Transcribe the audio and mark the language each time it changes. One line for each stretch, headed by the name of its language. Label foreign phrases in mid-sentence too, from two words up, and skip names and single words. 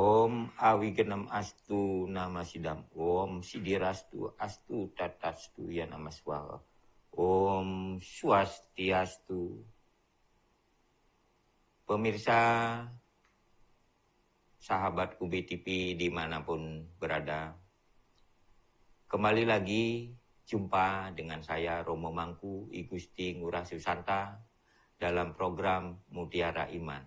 Sanskrit: Om Awigenam Astu Nama Sidam, Om Sidirastu Astu Tatastu Ya Nama Swaha, Om Swastiastu.
Indonesian: Pemirsa, sahabat UB TV dimanapun berada, kembali lagi jumpa dengan saya Romo Mangku I Gusti Ngurah Susanta dalam program Mutiara Iman.